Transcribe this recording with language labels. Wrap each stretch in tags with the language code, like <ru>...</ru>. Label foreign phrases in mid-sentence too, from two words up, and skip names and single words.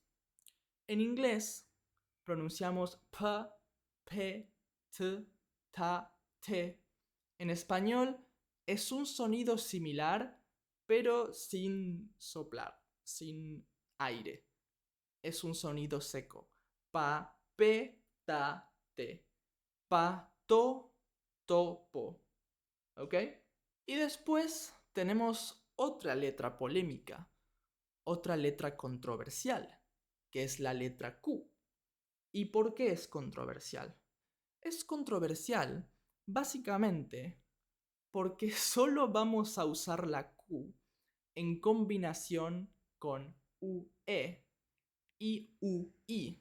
<es>En inglés pronunciamos P, P, T, ta, T. En español es un sonido similar, pero sin soplar, sin aire. Es un sonido seco. Pa, pe, ta, te. Pa, to, po. ¿Ok? Y después tenemos otra letra polémica, otra letra controversial, que es la letra Q. ¿Y por qué es controversial? Es controversial básicamente porque solo vamos a usar la Q en combinación con UE y UI.</es>